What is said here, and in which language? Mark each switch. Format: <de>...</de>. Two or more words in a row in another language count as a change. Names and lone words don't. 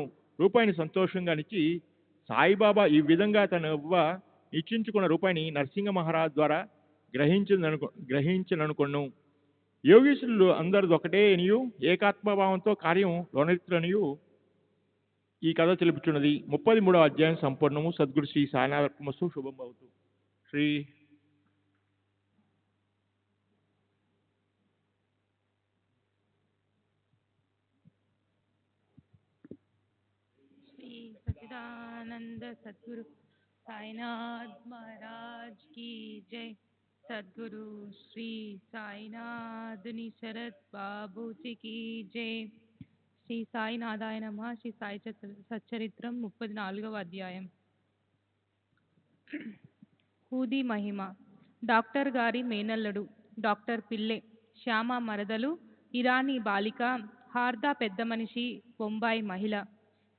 <te>₹1 సంతోషంగా నిచ్చి సాయిబాబా ఈ విధంగా తన నిశ్చయించుకున్న ₹1 నరసింహ మహారాజ్ ద్వారా గ్రహించననుకొను. యోగీశ్వరులు అందరిది ఒకటే అనియు ఏకాత్మభావంతో కార్యం లోనెత్తులనియు ఈ కథ తెలుపుచున్నది. 33వ అధ్యాయం సంపూర్ణము. సద్గురు శ్రీ సాయినాథర్పమస్తు. శుభం భవతు. శ్రీ</te> <hi>सच्चिदानंद सद्गुरु साईनाथ महाराज की जय. सद्गुरु श्री साईनाथुनि शरद बाबू जी की जय.</hi> <te>శ్రీ సాయినాథాయ నమః. శ్రీ సాయి సచ్చరిత్రం 34వ అధ్యాయం. హూదీ మహిమ. డాక్టర్ గారి మేనల్లుడు డాక్టర్ పిల్లె, శ్యామ మరదలు, ఇరానీ బాలిక, హార్దా పెద్ద మనిషి, బొంబాయి మహిళ.</te>